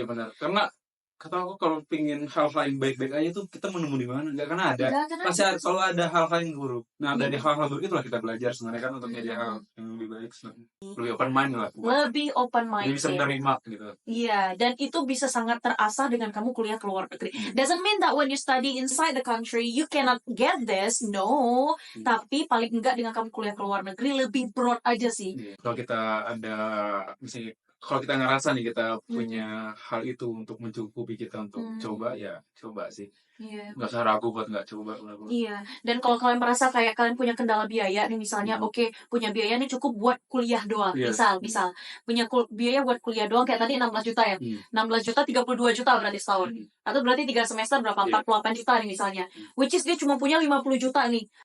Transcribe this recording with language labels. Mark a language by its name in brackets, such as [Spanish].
[Indonesian] Iya benar. Karena kata aku kalau pingin hal-hal yang baik-baik aja tuh kita menemu di mana? Nggak karena ada. Pasti selalu ada hal-hal yang buruk. Nah dari hal-hal buruk itulah kita belajar sebenarnya kan untuk jadi hal yang lebih baik sebenarnya. Lebih open mind lah. Lebih open mind. Jadi bisa menerima gitu. Iya, dan itu bisa sangat terasah dengan kamu kuliah ke luar negeri. [English] Doesn't mean that when you study inside the country you cannot get this, no. [Indonesian] Tapi paling enggak dengan kamu kuliah ke luar negeri lebih broad aja sih. Kalau kita ada misalnya kalau kita ngerasa nih kita punya hal itu untuk mencukupi kita untuk coba ya coba sih. Nggak usah ragu buat nggak coba. Iya, dan kalau kalian merasa kayak kalian punya kendala biaya nih misalnya, oke, punya biaya nih cukup buat kuliah doang, misal punya biaya buat kuliah doang kayak tadi 16 juta ya, 16 juta 32 juta berarti setahun, atau berarti 3 semester berapa, 48 juta nih misalnya, [English] which is [Indonesian] dia cuma punya 50 juta nih.